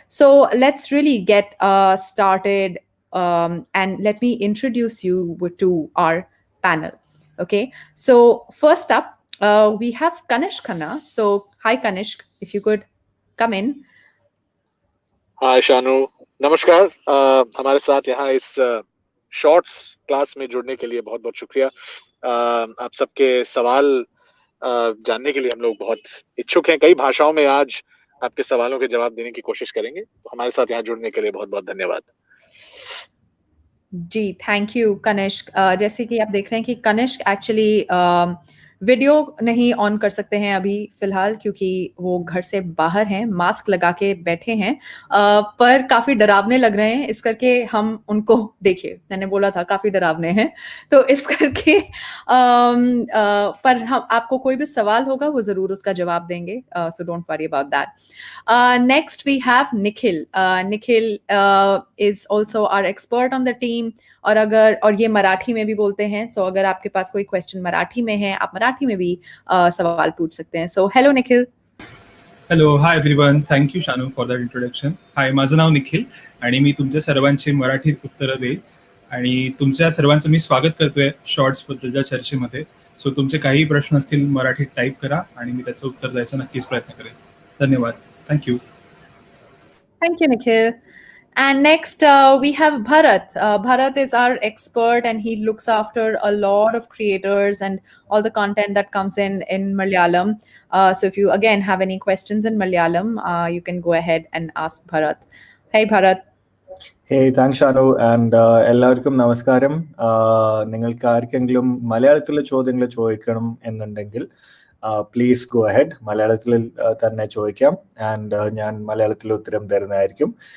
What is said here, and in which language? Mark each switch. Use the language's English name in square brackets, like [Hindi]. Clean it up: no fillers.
[English] So let's really get started. And let me introduce you to our panel. Okay. So first up, we have Kanishk Khanna. So hi, Kanishk, if you could come in. [Hindi] हाय शानू, नमस्कार। हमारे साथ यहाँ इस shorts class में जुड़ने के लिए बहुत बहुत शुक्रिया। आप सबके सवाल जानने के लिए हम लोग बहुत इच्छुक हैं। कई भाषाओं में आज आपके सवालों के जवाब देने की कोशिश करेंगे। तो हमारे साथ यहाँ जुड़ने के लिए बहुत बहुत धन्यवाद। जी, [English] thank you [Hindi] कनिष्क। जैसे कि आप देख रहे हैं कि कनिष्क एक्चुअली वीडियो नहीं ऑन कर सकते हैं अभी फिलहाल, क्योंकि वो घर से बाहर हैं, मास्क लगा के बैठे हैं, पर काफी डरावने लग रहे हैं। इस करके हम उनको देखिए, मैंने बोला था काफी डरावने हैं, तो इस करके पर हम आपको कोई भी सवाल होगा वो जरूर उसका जवाब देंगे, [English] So don't worry about that. Next we have Nikhil. Nikhil is also our expert on the team, [Hindi] और ये मराठी में भी बोलते हैं। सो अगर आपके पास कोई क्वेश्चन मराठी में है, आप मराठी में भी सवाल पूछ सकते हैं। So hello Nikhil. [English] Hello, hi everyone. Thank you Shanu for that introduction. [Marathi] हाय, माझं नाव निखिल आणि मी तुमच्या सर्वांची मराठीत उत्तरं देईल आणि तुमच्या सर्वांचं मी स्वागत करतोय शॉर्ट्सबद्दलच्या चर्चेमध्ये. सो तुमचे काही प्रश्न असतील मराठीत टाईप करा आणि मी त्याचं उत्तर द्यायचा नक्कीच प्रयत्न करेन. धन्यवाद. Thank you. [English] Thank you, Nikhil. And next, we have Bharath. Bharath is our expert, and he looks after a lot of creators and all the content that comes in Malayalam. So if you, again, have any questions in Malayalam, you can go ahead and ask Bharath. Hey, Bharath. Hey, thanks, Shanu. [Malayalam] And എല്ലാവർക്കും നമസ്കാരം. നിങ്ങൾക്ക് ആർക്കെങ്കിലും മലയാളത്തിലെ ചോദ്യങ്ങൾ ചോദിക്കണം എന്നുണ്ടെങ്കിൽ [English] Please go ahead. [Malayalam] മലയാളത്തിൽ തന്നെ ചോദിക്കാം, ആൻഡ് ഞാൻ മലയാളത്തിൽ ഉത്തരം തരുന്നതായിരിക്കും.